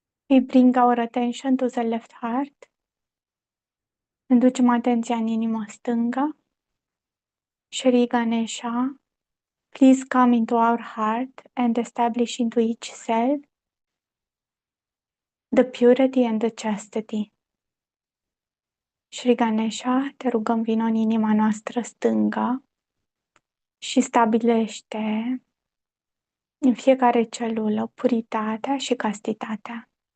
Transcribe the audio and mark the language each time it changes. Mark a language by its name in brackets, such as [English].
[English] We bring our attention to the left heart. [Romanian] Înducem atenția în inima stângă. [English] Shri Ganesha, please come into our heart and establish into each cell the purity and the chastity. [Romanian] Shri Ganesha, te rugăm, vino în inima noastră stângă și stabilește în fiecare celulă puritatea și castitatea.